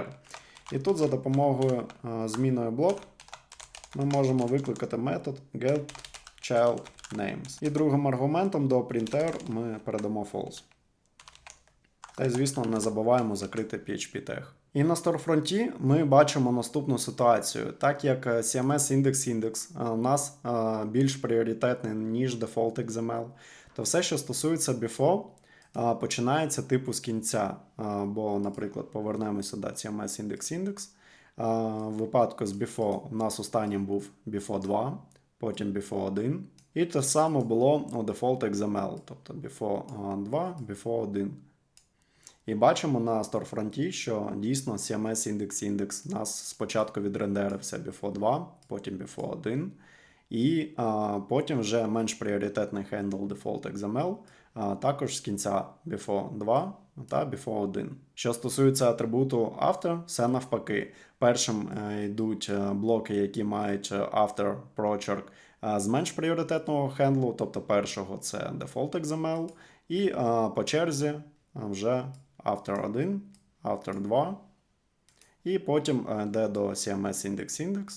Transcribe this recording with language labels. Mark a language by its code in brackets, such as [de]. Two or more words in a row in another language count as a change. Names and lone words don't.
[uk] І тут за допомогою зміною блок ми можемо викликати метод getChildNames. І другим аргументом до printr ми передамо false. Та й, звісно, не забуваємо закрити [en] PHP tag. [uk] І на сторфронті ми бачимо наступну ситуацію. Так як CMS index у нас більш пріоритетний, ніж [en] default XML, [uk] то все, що стосується before, починається типу з кінця. Бо, наприклад, повернемося до CMS index. В випадку з before у нас останнім був before 2, потім before 1. І те саме було у [en] default XML, [uk] тобто before 2, before 1. І бачимо на сторфронті, що дійсно CMS index нас спочатку відрендерився before 2, потім before 1. І потім вже менш пріоритетний [en] handle default XML [uk] також з кінця before 2 та before 1. Що стосується атрибуту after, все навпаки. Першим йдуть блоки, які мають after прочерк з менш пріоритетного хендлу, тобто першого це [en] default XML, [uk] і по черзі вже after 1, after 2, і потім йде до CMS index.